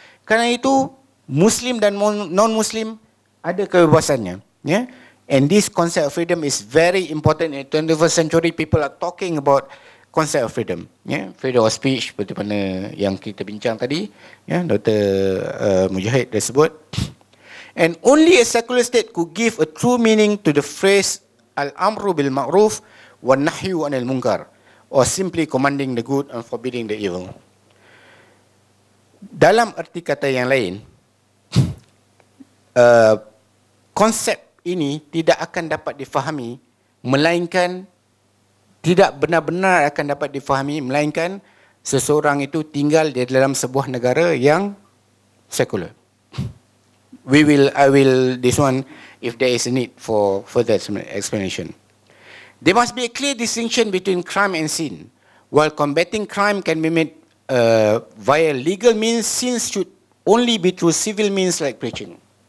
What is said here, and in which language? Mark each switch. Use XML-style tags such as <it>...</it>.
<ms>Kerana itu, Muslim dan non-Muslim ada kebebasannya.</ms> <en>Yeah? And this concept of freedom is very important in the 21st century. People are talking about concept of freedom. Freedom of speech</en> <ms>seperti mana yang kita bincang tadi, Dr. Mujahid dah sebut.</ms> <en>And only a secular state could give a true meaning to the phrase</en> <ar>al-amru bil ma'ruf wa nahyu anil munkar,</ar> <en>or simply commanding the good and forbidding the evil.</en> <ms>Dalam arti kata yang lain, konsep ini tidak akan dapat difahami melainkan tidak benar-benar akan dapat difahami melainkan seseorang itu tinggal di dalam sebuah negara yang sekular.</ms> <en>I will this one if there is a need for further explanation. There must be a clear distinction between crime and sin. While combating crime can be made via legal means, sin should only be through civil means like preaching.</en>